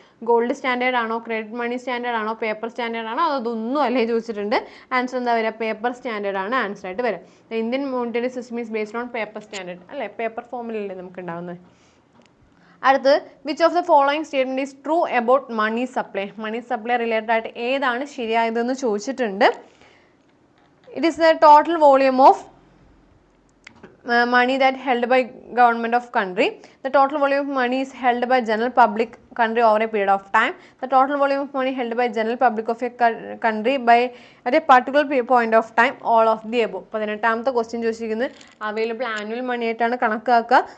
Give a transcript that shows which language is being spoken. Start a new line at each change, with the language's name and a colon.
Malayalam: Gold standard ആണോ, credit മണി standard ആണോ, paper standard ആണോ? അതൊന്നും അല്ലേ ചോദിച്ചിട്ടുണ്ട്. ആൻസർ എന്താ വരിക? പേപ്പർ സ്റ്റാൻഡേർഡ് ആണ് ആൻസർ ആയിട്ട് വരിക.
English: Indian monetary system is based on paper standard
Malayalam: അല്ലേ, പേപ്പർ ഫോമിലല്ലേ നമുക്ക് ഉണ്ടാവുന്നത്.
English: അടുത്ത് which of the following statement is true about money supply.
Malayalam: Money supply related ആയിട്ട് ഏതാണ് ശരിയായതെന്ന് ചോദിച്ചിട്ടുണ്ട്.
English: It is the total volume of money that held by government of country. The total volume of money is held by general public country over a period of time. The total volume of money held by general public of a country by at a particular point of time. All of the above.
Malayalam: 18ാമത്തെ question ചോദിച്ചിരിക്കുന്നത് available annual മണി ആയിട്ടാണ് കണക്കാക്കുക.